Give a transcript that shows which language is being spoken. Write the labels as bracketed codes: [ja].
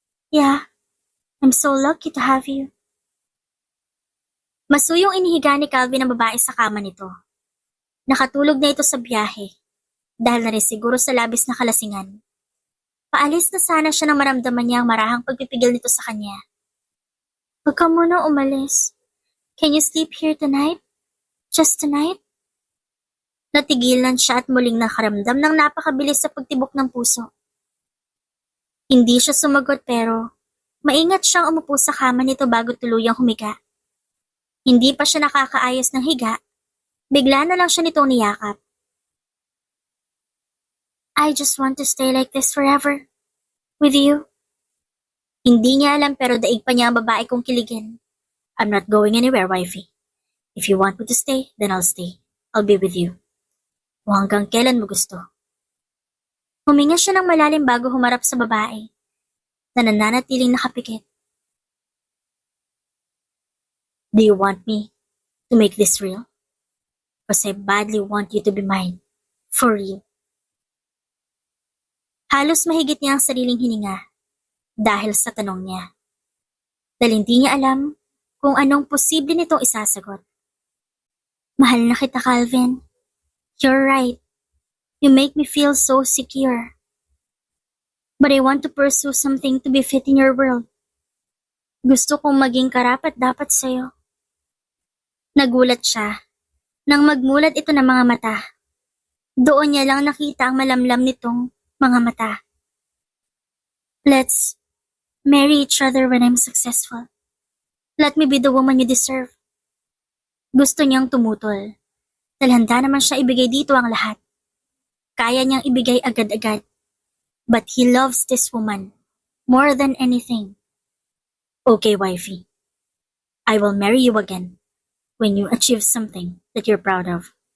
[en] Yeah, I'm so lucky to have you. [tl] Masuyong inihiga ni Calvin ang babae sa kama nito. Nakatulog na ito sa biyahe dahil na rin siguro sa labis na kalasingan. Paalis na sana siya nang maramdaman niya ang marahang pagpipigil nito sa kanya. Huwag ka muna umalis. [en] Can you sleep here tonight? Just tonight? [tl] Natigilan siya at muling nakaramdam ng napakabilis sa pagtibok ng puso. Hindi siya sumagot pero maingat siyang umupo sa kama nito bago tuluyang humiga. Hindi pa siya nakakaayos ng higa, bigla na lang siya nitong niyakap. [en] I just want to stay like this forever. With you. [tl] Hindi niya alam pero daig pa niya ang babae kong kiligin. [en] I'm not going anywhere, wifey. If you want me to stay, then I'll stay. I'll be with you. [tl] O hanggang kailan mo gusto. Huminga siya ng malalim bago humarap sa babae na nananatiling nakapikit. [en] Do you want me to make this real? Because I badly want you to be mine. For real. [tl] Halos mahigit niya ang sariling hininga dahil sa tanong niya. Dahil hindi niya alam kung anong posible nitong isasagot. Mahal na kita, [en] Calvin. You're right. You make me feel so secure. But I want to pursue something to be fit in your world. [tl] Gusto kong maging karapat-dapat sa'yo. Nagulat siya nang magmulat ito ng mga mata. Doon niya lang nakita ang malamlam nitong mga mata. [en] Let's marry each other when I'm successful. Let me be the woman you deserve. [tl] Gusto niyang tumutol. Dahil handa naman siya ibigay dito ang lahat. Kaya niyang ibigay agad-agad. [en] But he loves this woman more than anything. [tl] Okay, wifey. [en] I will marry you again when you achieve something that you're proud of.